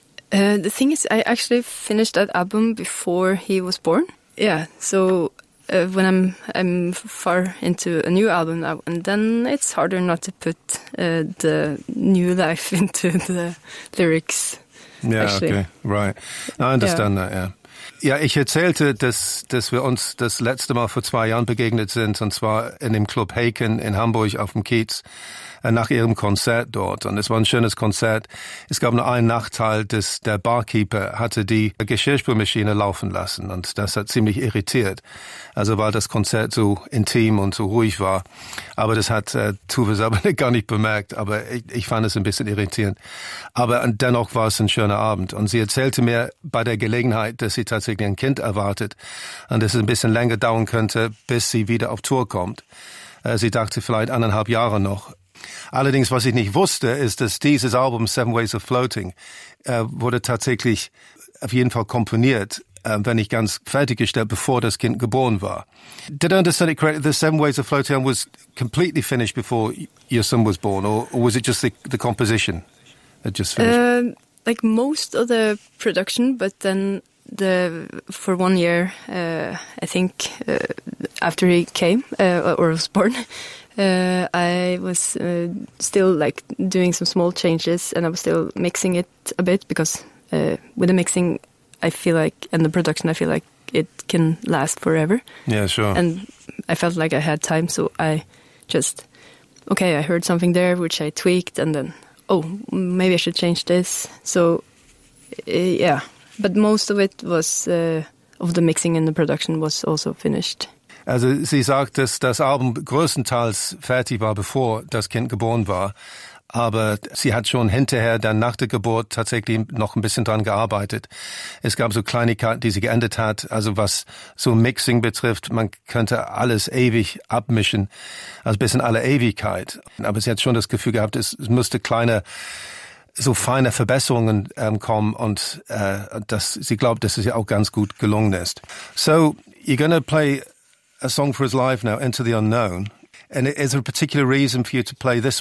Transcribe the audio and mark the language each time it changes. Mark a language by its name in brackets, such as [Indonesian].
[English] The thing is, I actually finished that album before he was born. Yeah, so when I'm far into a new album now, and then it's harder not to put the new life into the lyrics. Yeah, actually. Okay, right. I understand yeah. that, yeah. [German] Ja, ich erzählte, dass wir uns das letzte Mal vor 2 Jahren begegnet sind, und zwar in dem Club Haken in Hamburg auf dem Kiez, nach ihrem Konzert dort. Und es war ein schönes Konzert. Es gab nur einen Nachteil, dass der Barkeeper hatte die Geschirrspülmaschine laufen lassen, und das hat ziemlich irritiert. Also weil das Konzert so intim und so ruhig war. Aber das hat Tuva selber gar nicht bemerkt, aber ich fand es ein bisschen irritierend. Aber dennoch war es ein schöner Abend. Und sie erzählte mir bei der Gelegenheit, dass sie tatsächlich ein Kind erwartet und dass es ein bisschen länger dauern könnte, bis sie wieder auf Tour kommt. Sie dachte vielleicht 1,5 Jahre noch. Allerdings, was ich nicht wusste, ist, dass dieses Album Seven Ways of Floating wurde tatsächlich auf jeden Fall komponiert, wenn nicht ganz fertiggestellt, bevor das Kind geboren war. [English] Did I understand it correctly? The Seven Ways of Floating was completely finished before your son was born, or was it just the composition that just finished? Like most of the production, but then for 1 year, I think after he came or was born, I was still like doing some small changes, and I was still mixing it a bit because with the mixing, I feel like, and the production, I feel like it can last forever. Yeah, sure. And I felt like I had time, so I just, okay, I heard something there which I tweaked, and then, oh, maybe I should change this. So, yeah. But most of it was, of the mixing and the production was also finished. [German] Also sie sagt, dass das Album größtenteils fertig war, bevor das Kind geboren war. Aber sie hat schon hinterher, dann nach der Geburt, tatsächlich noch ein bisschen dran gearbeitet. Es gab so Kleinigkeiten, die sie geändert hat. Also was so Mixing betrifft, man könnte alles ewig abmischen. Also bis in alle Ewigkeit. Aber sie hat schon das Gefühl gehabt, es müsste kleine, so feine Verbesserungen kommen. Und dass sie glaubt, dass es ihr auch ganz gut gelungen ist. [English] So, you're gonna play a song for his life now, Into the Unknown. And is there a particular reason for you to play this one?